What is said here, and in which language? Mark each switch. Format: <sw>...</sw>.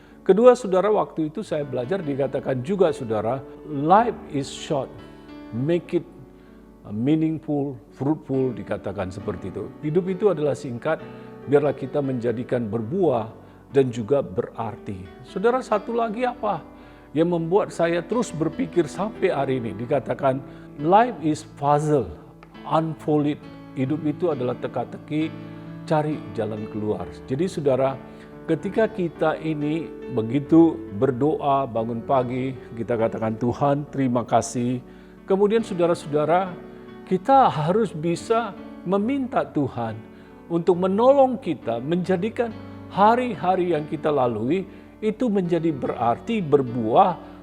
<id>Kedua, saudara, waktu itu saya belajar dikatakan juga, saudara,</id> <en>life is short, make it meaningful, fruitful,</en> <id>dikatakan seperti itu. Hidup itu adalah singkat, biarlah kita menjadikan berbuah dan juga berarti. Saudara, satu lagi apa yang membuat saya terus berpikir sampai hari ini? Dikatakan</id> <en>life is puzzle, unfold it.</en> <id>Hidup itu adalah teka-teki, cari jalan keluar. Jadi saudara, ketika kita ini begitu berdoa, bangun pagi, kita katakan Tuhan terima kasih. Kemudian saudara-saudara, kita harus bisa meminta Tuhan untuk menolong kita, menjadikan hari-hari yang kita lalui itu menjadi berarti, berbuah.</id>